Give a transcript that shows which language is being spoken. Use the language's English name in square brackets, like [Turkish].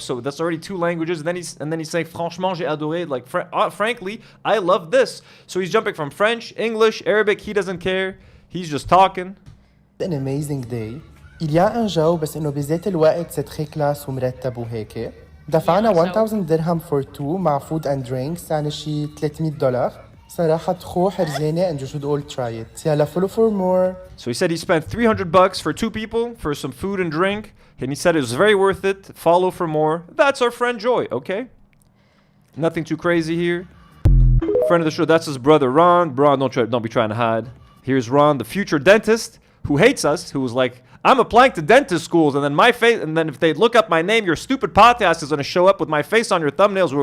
[English] So that's already 2 languages. And then he's saying, [French] franchement, j'ai adoré. [English] Like, frankly, I love this. So he's jumping from French, English, Arabic. He doesn't care. He's just talking. An amazing day. [French] Il y a un [Arabic] جو بس إنه بذات الوقت [French] c'est très classe [Arabic] ومرتب وهيك. دفعنا 1000 درهم [English] for 2 [Arabic] مع [English] food and drinks [Arabic] يعني شي $300. صراحة تخو حرزانة [English] and you should all try it. يلا follow for more. So he said he spent $300 for 2 people for some food and drink, and he said it was very worth it. Follow for more. That's our friend Joy, okay? Nothing too crazy here. Friend of the show, that's his brother Ron. Ron, don't be trying to hide. Here's Ron, the future dentist who hates us, who was like, I'm applying to dentist schools, and then if they look up my name, your stupid podcast is gonna show up with my face on your thumbnails.